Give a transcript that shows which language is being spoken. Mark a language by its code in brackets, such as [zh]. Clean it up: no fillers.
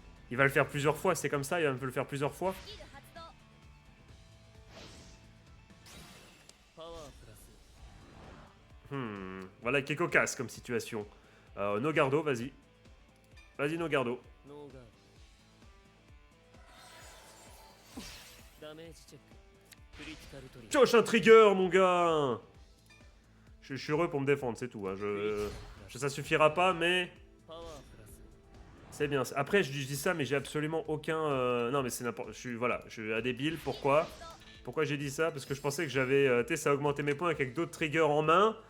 [fr] Il va le faire plusieurs fois, c'est comme ça, il va me le faire plusieurs fois. [ja] スキル発動パワープラス [fr] Voilà qui est cocasse comme situation. Nogardo, vas-y. Vas-y, Nogardo. [ja] ノーガードダメージチェッククリティカルトリガー [fr] Pioche un trigger, mon gars. Je suis heureux pour me défendre, c'est tout. Hein. Ça suffira pas, mais [ja] パワープラス [fr] c'est bien. Après, je dis ça, mais j'ai absolument aucun... Non, mais c'est n'importe... Voilà, je suis un débile. Pourquoi j'ai dit ça? Parce que je pensais que j'avais... tu sais, ça a augmenté mes points avec d'autres triggers en main.